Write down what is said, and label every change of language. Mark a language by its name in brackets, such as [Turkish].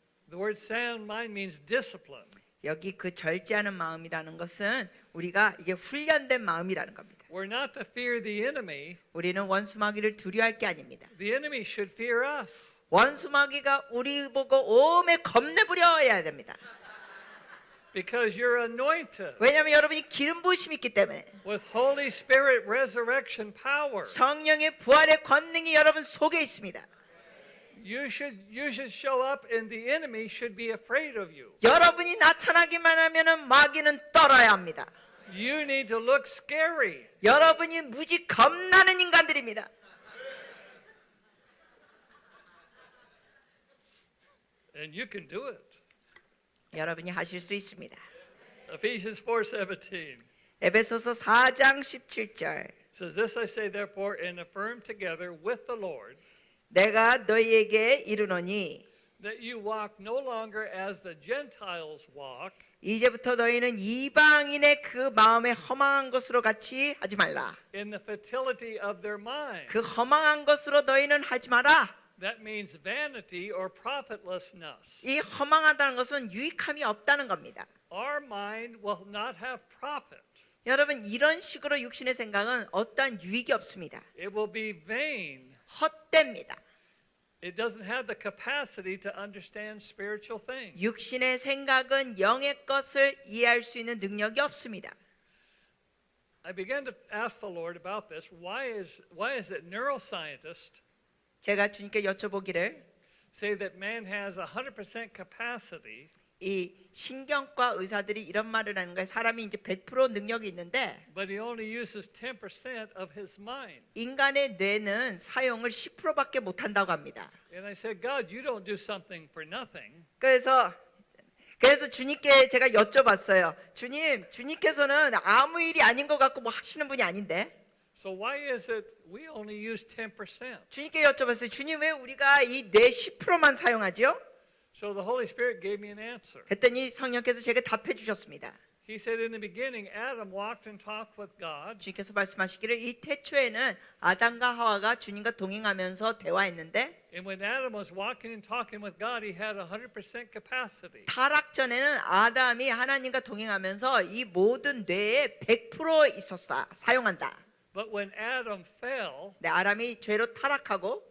[English] The word sound mind means discipline. [Korean] 여기 그 절제하는 마음이라는 것은 우리가 이게 훈련된 마음이라는 겁니다. [English] We're not to fear the enemy. [Korean] 우리는 원수마귀를 두려워할 게 아닙니다. [English] The enemy should fear us. [Korean] 원수마귀가 우리 보고 오매 겁내부려야 됩니다. [English] Because you're anointed [Korean] 왜냐하면 여러분이 기름 부으심이 있기 때문에 [English] with Holy Spirit resurrection power. [Korean] 성령의 부활의 권능이 여러분 속에 있습니다. [English] You should show up and the enemy should be afraid of you. [Korean] 여러분이 나타나기만 하면은 마귀는 떨어야 합니다. [English] You need to look scary. [Korean] 여러분이 무지 겁나는 인간들입니다. [English] And you can do it. [Korean] 여러분이 하실 수 있습니다. [English] Ephesians 4:17 [Korean] 에베소서 4장 17절 [English] says, "This I say therefore and affirm together with the Lord, [Korean] 내가 너희에게 이르노니 [English] that you walk no longer as the Gentiles walk, [Korean] 이제부터 너희는 이방인의 그 마음에 허망한 것으로 같이 하지 말라. [English] in the fertility of their mind." [Korean] 그 허망한 것으로 너희는 하지 마라. [English] That means vanity or profitlessness. [Korean] 이 허망하다는 것은 유익함이 없다는 겁니다. [English] Our mind will not have profit. [Korean] 여러분 이런 식으로 육신의 생각은 어떠한 유익이 없습니다. [English] It will be vain. [Korean] 헛됩니다. [English] It doesn't have the capacity to understand spiritual things. [Korean] 육신의 생각은 영의 것을 이해할 수 있는 능력이 없습니다. [English] I began to ask the Lord about this. Why is it neuroscientists [Korean] 제가 주님께 여쭤보기를 [English] say that man has 100% capacity, [Korean] 이 신경과 의사들이 이런 말을 하는 거예요. 사람이 이제 100% 능력이 있는데 [English] but he only uses 10% of his mind? [Korean] 인간의 뇌는 사용을 10%밖에 못 한다고 합니다. [English] And I said, God, you don't do something for nothing. [Korean] 그래서 주님께 제가 여쭤봤어요. 주님께서는 아무 일이 아닌 것 같고 뭐 하시는 분이 아닌데 [English] So why is it we only use 10%? [Korean] 주님께 여쭤봤어요. 주님 왜 우리가 이 뇌 10%만 사용하죠? [English] So the Holy Spirit gave me an answer. [Korean] 그랬더니 성령께서 제게 답해 주셨습니다. [English] He said in the beginning, Adam walked and talked with God. [Korean] 주님께서 말씀하시기를 이 태초에는 아담과 하와가 주님과 동행하면서 대화했는데 [English] And when Adam was walking and talking with God, he had 100% capacity. [Korean] 타락 전에는 아담이 하나님과 동행하면서 이 모든 뇌에 100% 있었다. 사용한다. [English] But when Adam fell, [Korean] 네, 아담이 죄로 타락하고